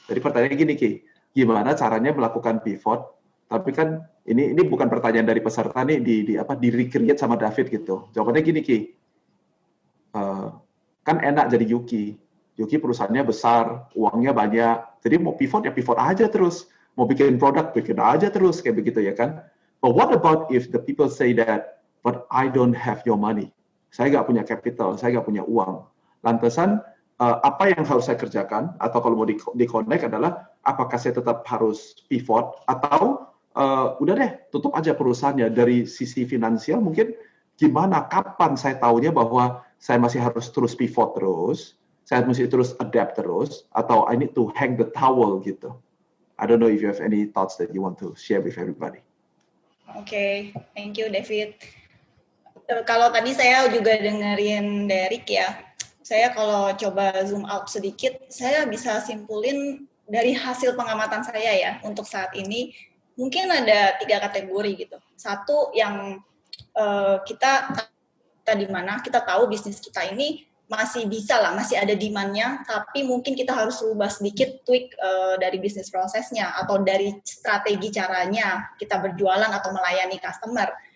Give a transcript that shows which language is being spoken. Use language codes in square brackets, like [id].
[id] Jadi pertanyaannya gini, Ki, gimana caranya melakukan pivot? Tapi kan ini bukan pertanyaan dari peserta nih, di recreate sama David gitu. Jawabannya gini, Ki. Kan enak jadi Yuki. Yuki perusahaannya besar, uangnya banyak. Jadi mau pivot ya pivot aja terus. Mau bikin produk, bikin aja terus kayak begitu ya kan. [en] But what about if the people say that, but I don't have your money. [id] Saya nggak punya capital, saya nggak punya uang. Lantasan apa yang harus saya kerjakan? Atau kalau mau di-connect adalah apakah saya tetap harus pivot atau udah deh, tutup aja perusahaannya. Dari sisi finansial mungkin gimana, kapan saya tahunya bahwa saya masih harus terus pivot terus, saya masih terus adapt terus, atau [en] I need to hang the towel [id] gitu. [en] I don't know if you have any thoughts that you want to share with everybody. Oke, thank you David. [id] Kalau tadi saya juga dengerin Derek ya, saya kalau coba zoom out sedikit, saya bisa simpulin dari hasil pengamatan saya ya, untuk saat ini, mungkin ada 3 kategori gitu. Satu yang kita di mana kita tahu bisnis kita ini masih bisa lah, masih ada demand-nya, tapi mungkin kita harus rubah sedikit tweak dari bisnis prosesnya atau dari strategi caranya kita berjualan atau melayani customer.